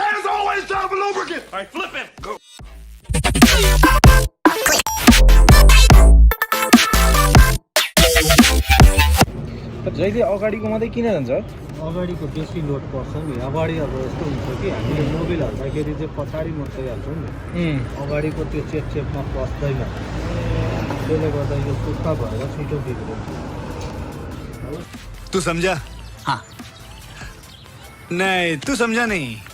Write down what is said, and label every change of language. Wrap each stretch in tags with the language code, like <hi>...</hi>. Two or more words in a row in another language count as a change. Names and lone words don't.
<en>There's always time for lubricant. All right, flip him. Go.</en> <ne>जहिले अगाडिको मात्रै किन जान्छ अगाडिको बेसी लोड पर्छ नि अगाडि अब यस्तो हुन्छ कि हामीले मोबिल हाल्दाखेरि चाहिँ पछाडि मात्रै हाल्छौँ नि अगाडिको त्यो चेपमा पस्दैन त्यसले गर्दा यो सुक्खा भएर छिटो बिग्रिन्छ</ne> <hi>तू समझा? हाँ। नहीं तू समझा नहीं।</hi>